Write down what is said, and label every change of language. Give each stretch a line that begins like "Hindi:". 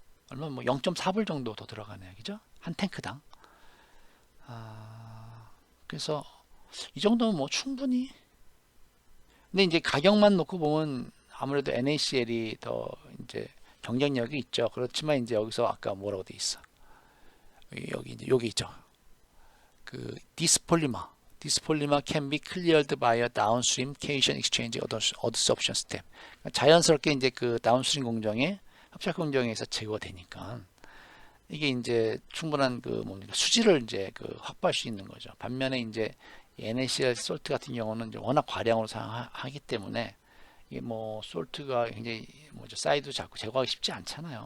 Korean: 얼마 뭐 0.4불 정도 더 들어가네요. 그죠? 한 탱크당. 그래서 이 정도면 뭐 충분히. 근데 이제 가격만 놓고 보면 아무래도 NaCl이 더 이제 경쟁력이 있죠. 그렇지만 이제 여기서 아까 뭐라고 돼 있어? 여기 이제 여기 있죠.
English: 그 디스폴리머 can be cleared by a downstream cation exchange adsorption step.
Korean: 자연스럽게 이제 그 다운스트림 공정에 합작 공정에서 제거되니까 이게 이제 충분한 그 뭡니까 수지를 이제 그 확보할 수 있는 거죠. 반면에 이제 NaCl 솔트 같은 경우는 이제 워낙 과량으로 사용하기 때문에 이게 뭐 솔트가 굉장히 뭐죠 사이드 자꾸 제거하기 쉽지 않잖아요.